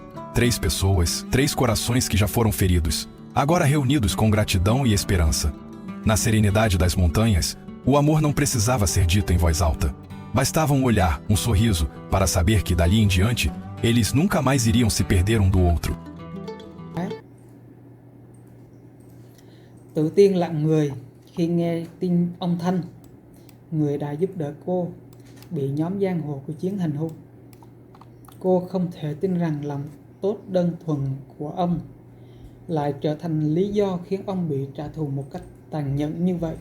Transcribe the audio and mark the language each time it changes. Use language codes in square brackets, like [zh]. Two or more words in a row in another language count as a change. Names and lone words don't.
[pt] 3 pessoas, 3 corações que já foram feridos, agora reunidos com gratidão e esperança. Na serenidade das montanhas, o amor não precisava ser dito em voz alta. Bastava um olhar, um sorriso, para saber que dali em diante, eles nunca mais iriam se perder um do outro. [vi] Tự tiên lặng người khi nghe tin ông Thanh, người đã giúp đỡ cô, bị nhóm giang hồ của Chiến hành hung. Cô không thể tin rằng lòng tốt đơn thuần của ông lại trở thành lý do khiến ông bị trả thù một cách tàn nhẫn như vậy.